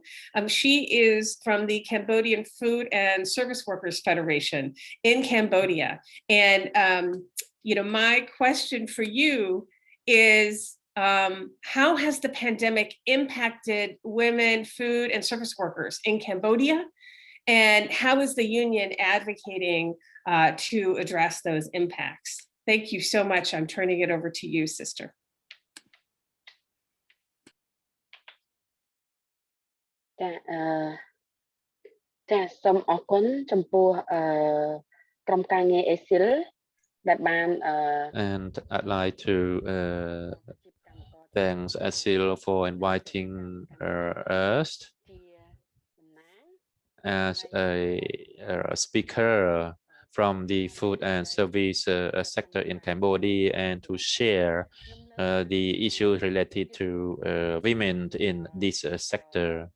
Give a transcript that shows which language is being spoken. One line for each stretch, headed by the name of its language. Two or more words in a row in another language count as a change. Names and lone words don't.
English: She is from the Cambodian Food and Service Workers Federation in Cambodia, and you know, my question for you is, how has the pandemic impacted women food and service workers in Cambodia? And how is the union advocating to address those impacts? Thank you so much. I'm turning it over to you, sister.
Khmer: ចាសូមអរគុណចំពោះក្រុមការងារ ASIL
English: and I'd like to thank ASIL for inviting us as a speaker from the food and service sector in Cambodia, and to share the issues related to women in this sector.